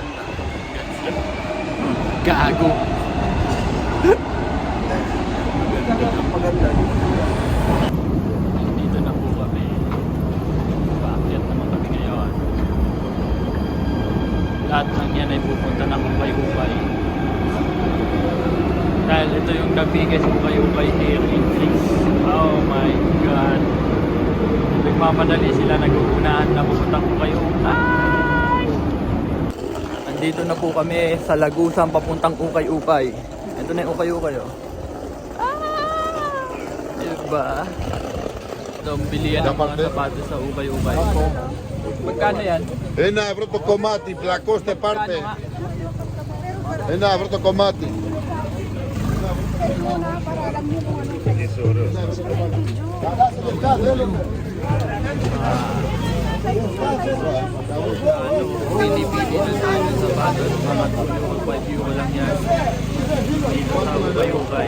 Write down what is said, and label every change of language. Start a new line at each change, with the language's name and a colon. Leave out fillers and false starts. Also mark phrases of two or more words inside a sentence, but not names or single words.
Filipino: Gago. Dito na po kami. Paakyat naman kami ngayon. Lahat ng yan ay pupunta ng Ukay-Ukay. Dahil ito yung
English: the biggest Ukay-Ukay here in Greece. Oh my God.
Filipino: Nagmamadali sila, nag-uunahan na pupuntang Ukay-Ukay. Nandito na po kami sa Lagusan papuntang Ukay-Ukay. Ito na yung Ukay-Ukay, oh. Diba? Ito ang bilihan ng mga sapatos sa Ukay-Ukay. Magkano yan?
Greek: Ένα ευρώ το κομμάτι, πλακώστε πάρτε. Ένα ευρώ το κομμάτι.
Filipino: Pili-pili na tayo ng sapatos. Mga 2 euro lang yan. Dito sa Ukay-Ukay.